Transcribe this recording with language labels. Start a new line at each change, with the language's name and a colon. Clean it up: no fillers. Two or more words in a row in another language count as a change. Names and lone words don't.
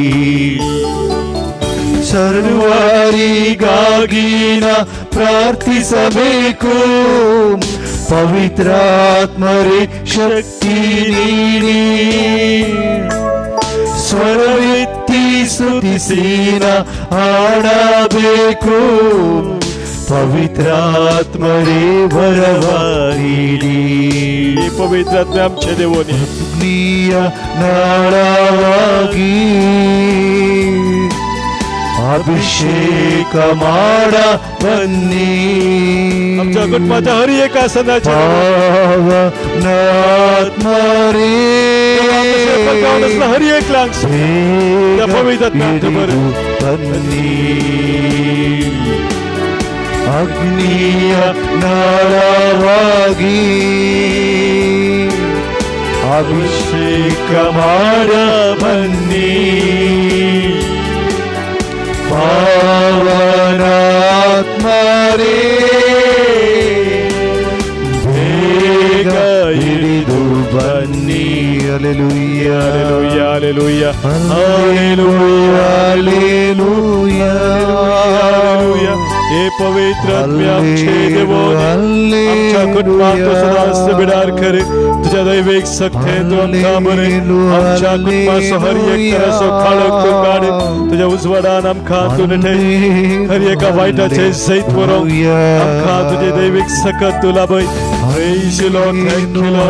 Kannada: ಸರ್ವರಿಗಾಗಿ ನಾ ಪ್ರಾರ್ಥಿಸಬೇಕು ಪವಿತ್ರಾತ್ಮರೇ ಶಕ್ತಿ ನೀಡಿ ಸ್ವರವೆತ್ತಿ ಸ್ತುತಿಸಿ ನಾ ಹಾಡಬೇಕು ಪವಿತ್ರಾತ್ಮರೇ ವರವ ನೀಡಿ
Konkani: पवित्र आत्म आमचे देवोनी
Kannada: ಅಗ್ನಿಯ ನಾಳವಾಗಿ ಅಭಿಷೇಕ ಮಾಡ ಬನ್ನಿ
Konkani: आमच्या कुटुंबाच्या हर एका सणाच्या
Kannada: ಪಾವನಾತ್ಮರೇ
Konkani: हर एक लांग पवित्र
Kannada: ಬನ್ನಿ ಅಗ್ನಿಯ ನಾಳವಾಗಿ ಅಭಿಷೇಕ ಮಾಡ ಬನ್ನಿ ಪಾವನಾತ್ಮರೇ ಬೇಗ ಇಳಿದು ಬನ್ನಿ ಹಲ್ಲೆಲೂಯ
Konkani: हालेलुया
Kannada: ಹಲ್ಲೆಲೂಯ ಹಲ್ಲೆಲೂಯ
Konkani: हे पवित्र आत्म्या आमचे देवोनी आमच्या कुटुंबात तू सदांच बिडार कर तुझ्या दैविक सत्तेन तू आमकां बरे आमच्या कुटुंबाचो हर एक तरासो काळोख तू काड तुझ्या उजवाडान आमकां तू नेटय हर एका वायटाचे सैत व्हरोंक आमकां तुझे दैविक सकत तू लाभय
English: Praise you Lord, thank you Lord.